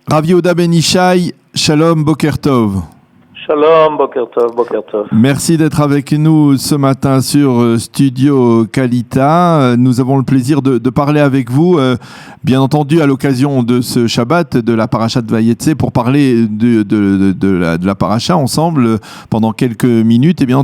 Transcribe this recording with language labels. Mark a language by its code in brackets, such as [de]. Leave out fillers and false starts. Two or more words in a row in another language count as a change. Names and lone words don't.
[he] Rav Yehuda Ben Ishai, שלום בוקר טוב. שלום, בוקר טוב, בוקר טוב. [fr] Merci d'être avec nous ce matin sur Studio Kalita. Nous avons le plaisir de parler avec vous, bien entendu à l'occasion de ce Shabbat, de la paracha de Vayetse, pour parler de la paracha ensemble pendant quelques minutes, et bien